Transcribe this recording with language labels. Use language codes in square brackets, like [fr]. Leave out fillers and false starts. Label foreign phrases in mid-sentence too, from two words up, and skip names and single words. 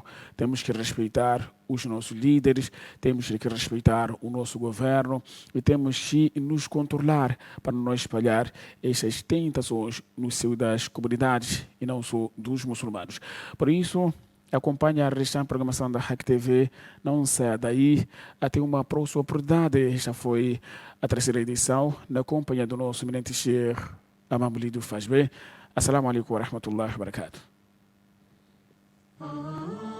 [pt] Temos que respeitar os nossos líderes, temos que respeitar o nosso governo e temos que nos controlar para não espalhar essas tentações no seio das comunidades e não só dos muçulmanos. Por isso, acompanhe a restante programação da Hack TV, não saia daí, até uma próxima oportunidade. Esta foi a terceira edição, na companhia do nosso eminente Sheikh Amamelido Fazbe. [ar] السلام عليكم ورحمة الله وبركاته.